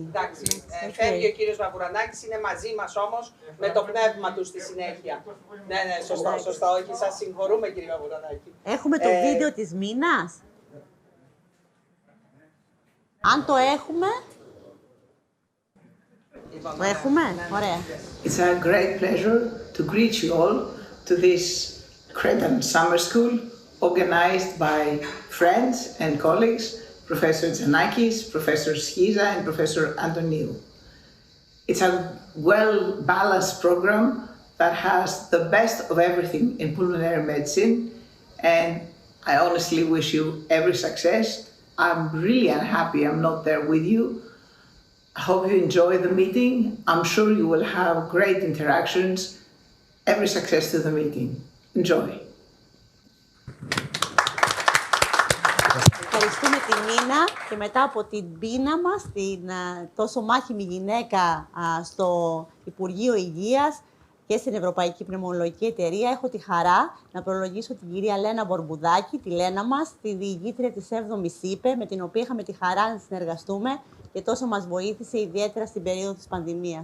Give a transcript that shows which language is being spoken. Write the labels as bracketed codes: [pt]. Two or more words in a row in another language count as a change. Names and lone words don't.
[el] Εντάξει, φεύγει ο κύριος Βαγουρανάκης, είναι μαζί μας όμως με το πνεύμα του στη συνέχεια. Ναι, σωστό, όχι, σας συγχωρούμε κύριε Βαγουρανάκη. Έχουμε το βίντεο της Μίνας. Αν το έχουμε... Το έχουμε, ωραία. [en] It's a great pleasure to greet you all to this Cretan summer school organized by friends and colleagues Professor Tzanakis, Professor Schiza, and Professor Antoniou. It's a well-balanced program that has the best of everything in pulmonary medicine, and I honestly wish you every success. I'm really unhappy I'm not there with you. I hope you enjoy the meeting. I'm sure you will have great interactions. Every success to the meeting. Enjoy. [el] Ευχαριστούμε την Νίνα και μετά από την πείνα μας, την τόσο μάχημη γυναίκα στο Υπουργείο Υγείας και στην Ευρωπαϊκή Πνευμονολογική Εταιρεία, έχω τη χαρά να προλογίσω την κυρία Λένα Μπορμπουδάκη, τη Λένα μας, τη διηγήτρια της 7ης ΥΠΕ, με την οποία είχαμε τη χαρά να συνεργαστούμε και τόσο μας βοήθησε ιδιαίτερα στην περίοδο της πανδημίας.